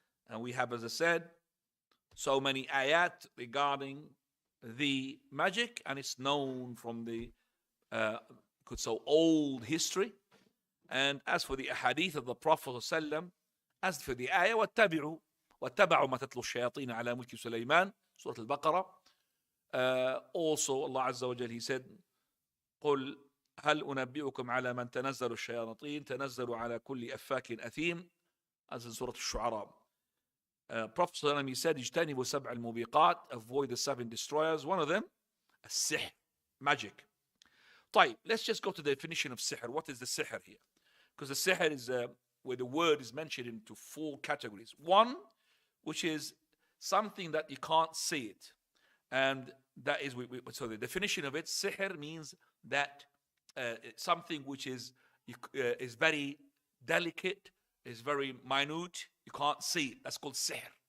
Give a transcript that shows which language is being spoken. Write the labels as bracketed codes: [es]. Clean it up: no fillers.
[en] And we have, as I said, so many ayat regarding the magic, and it's known from the old history. And as for the hadith of the Prophet ﷺ, as for the ayah, [ar] وَاتَّبَعُوا مَا تَتْلُو الشَّيَاطِينَ عَلَى مُلْكِ سُلَيْمَانَ, [en] Surah Al-Baqarah. Also, Allah Azza wa Jal, He said, [ar] قُلْ هل أنبئكم على من تنزل الشياطين تنزل على كل أفاك أثيم, [en] as in Surah Al-Shu'ara. Prophet ﷺ, he said, [ar] اجتنبوا سبع الموبقات, [en] avoid the 7 destroyers. One of them, السحر, magic. طيب, let's just go to the definition of sihr. What is the sihr here? Because the sihr is where the word is mentioned into 4 categories. One, which is something that you can't see it, and that is so the definition of it, sihr means that something which is very delicate, is very minute, you can't see it. That's called sihr.